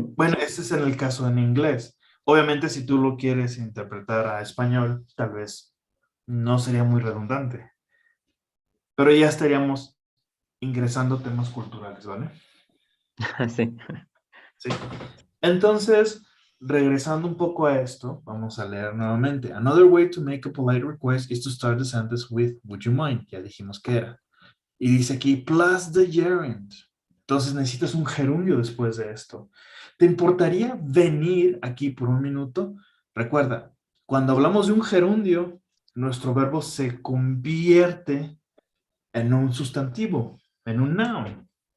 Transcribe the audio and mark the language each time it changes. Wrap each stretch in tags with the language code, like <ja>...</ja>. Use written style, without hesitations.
<es>Bueno, este es en el caso en inglés. Obviamente, si tú lo quieres interpretar a español, tal vez no sería muy redundante. Pero ya estaríamos ingresando temas culturales, ¿vale? Sí. Sí. Entonces, regresando un poco a esto, vamos a leer nuevamente.</es> <en>Another way to make a polite request is to start the sentence with, would you mind?</en> <es>Ya dijimos que era. Y dice aquí,</es> <en>plus the gerund.</en> <es>Entonces necesitas un gerundio después de esto. ¿Te importaría venir aquí por un minuto? Recuerda, cuando hablamos de un gerundio, nuestro verbo se convierte en un sustantivo, en un noun.</es>